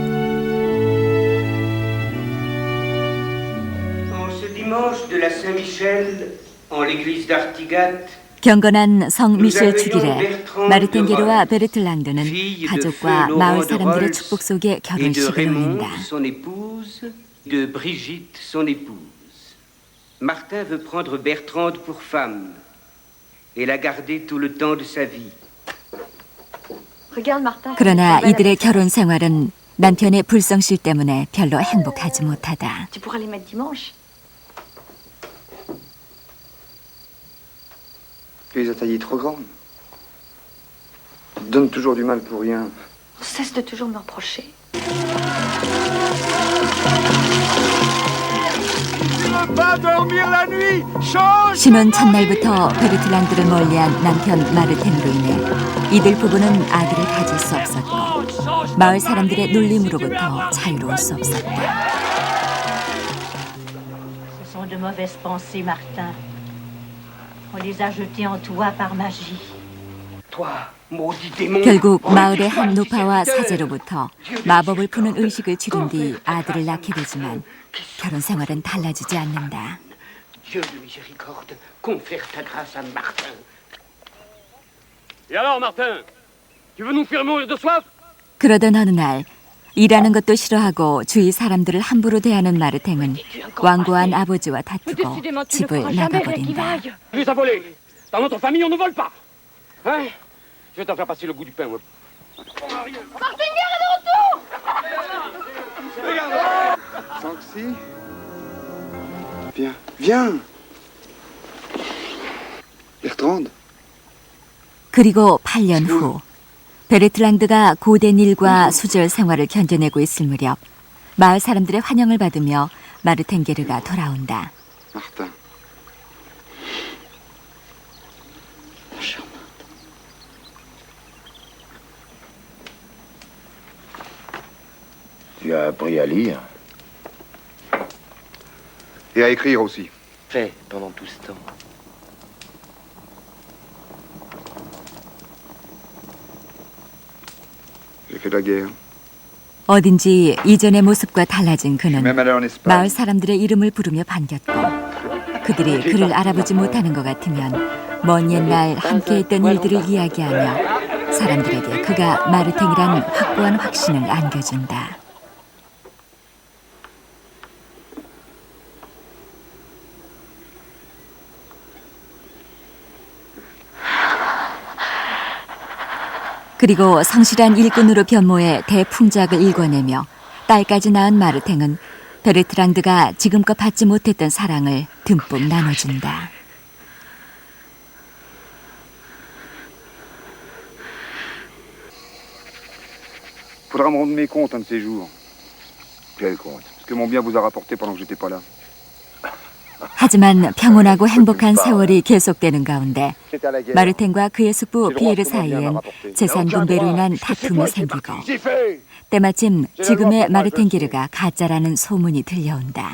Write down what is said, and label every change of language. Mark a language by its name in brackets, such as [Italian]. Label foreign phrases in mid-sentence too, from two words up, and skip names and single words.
[Korean] 경건한 성 미셸 축일에 마르텐 게르와 베르틀랑드는 가족과 마을 사람들의 축복 속에 결혼식을 올린다. [French] Martin veut prendre Bertrande pour femme et la garder tout le temps de sa vie. [Korean] 그러나 이들의 결혼 생활은 남편의 불성실 때문에 별로 행복하지 못하다. [French] Tu pourras les mettre dimanche. Tu les as taillées trop grandes. Tu te donnes toujours du mal pour rien. On cesse de toujours me reprocher. [Korean] 신혼 첫날부터 베르틀랑드를 멀리한 남편 마르텐으로 인해 이들 부부는 아들을 가질 수 없었고 마을 사람들의 놀림으로부터 자유로울 수 없었다. [French] Ce sont de mauvaises pensées, Martin. On les a jetés en toi par magie. [Korean] 결국 마을의 한 노파와 사제로부터 마법을 푸는 의식을 치른 뒤 아들을 낳게 되지만 결혼 생활은 달라지지 않는다. [French] Dieu de miséricorde, confère ta grâce à Martin. Et alors, Martin, tu veux nous faire mourir de soif? [Korean] 그러던 어느 날 일하는 것도 싫어하고 주위 사람들을 함부로 대하는 마르탱은 완고한 아버지와 다투고 집을 나가버린다. [French] Les a volés. Dans notre famille, on ne vole pas. Hein? Je vais t'en faire passer le goût du pain, moi. Sanxi, viens, viens. Bertrande. [Korean] 그리고 8년 후 베르트랑드가 고된 일과 수절 생활을 견뎌내고 있을 무렵 마을 사람들의 환영을 받으며 마르텐 게르가 돌아온다. [French] Martin. Tu as appris à lire? Et à écrire aussi. Fait pendant tout ce temps. J'ai fait la guerre. [Korean] 어딘지 이전의 모습과 달라진 [French] Je suis [Korean] 그는 [French] même allé en Espagne. [Korean] 마을 사람들의 이름을 부르며 반겼고 그들이 그를 알아보지 못하는 것 같으면 먼 옛날 함께했던 일들을 이야기하며 사람들에게 그가 마르탱이란 확고한 확신을 안겨준다. 그리고 성실한 일꾼으로 변모해 대풍작을 일궈내며 딸까지 낳은 마르탱은 베르트랑드가 지금껏 받지 못했던 사랑을 듬뿍 나눠준다. [French] Faudra me rendre mes comptes un de ces jours. Quel compte? Ce que mon bien vous a rapporté pendant que j'étais pas là. [Korean] 하지만 평온하고 행복한 세월이 계속되는 가운데 마르텐과 그의 숙부 피에르 사이엔 재산 분배로 인한 다툼이 생기고 때마침 지금의 마르텐 게르가 가짜라는 소문이 들려온다.